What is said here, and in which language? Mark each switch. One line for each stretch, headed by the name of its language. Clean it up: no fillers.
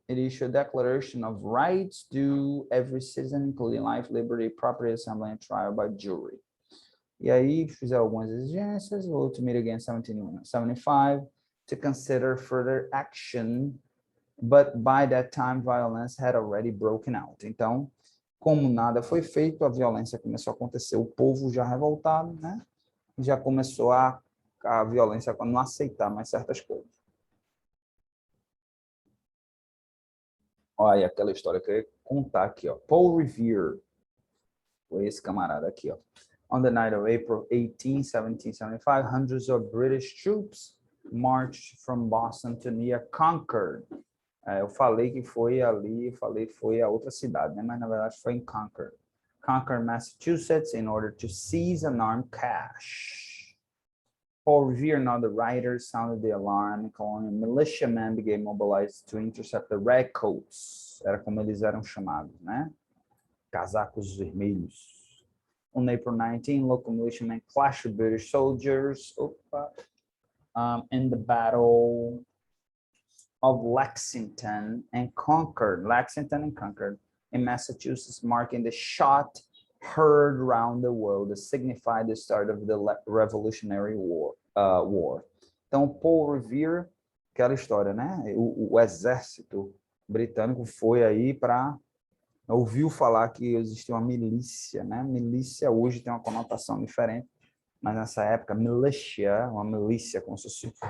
English: It issued a declaration of rights due every citizen, including life, liberty, property, assembly, and trial by jury.
Portuguese: E aí fizeram algumas exigências.
English: Vote to meet again in 1775 to consider further action, but by that time violence had already broken out.
Portuguese: Então, como nada foi feito, a violência começou a acontecer. O povo já revoltado, né? Já começou a violência a não aceitar mais certas coisas. Olha aquela história que eu ia contar aqui, ó. Paul Revere, foi esse camarada aqui, ó.
English: On the night of April 18, 1775, hundreds of British troops marched from Boston to near Concord.
Portuguese: Eu falei que foi ali, foi a outra cidade, né? Mas na verdade foi em Concord.
English: Concord, Massachusetts, in order to seize an armed cache. Paul Revere and other writers sounded the alarm, and colonial militiamen began mobilized to intercept the redcoats.
Portuguese: Era como eles eram chamados, né? Casacos vermelhos. On April 19, local militiamen clashed with British soldiers in the Battle of Lexington and Concord, in Massachusetts, marking the shot heard around the world to signify the start of the Revolutionary War. Então, Paul Revere, aquela história, né? O exército britânico foi aí para ouviu falar que existia uma milícia, né? Milícia hoje tem uma conotação diferente, mas nessa época, uma milícia, como se fosse...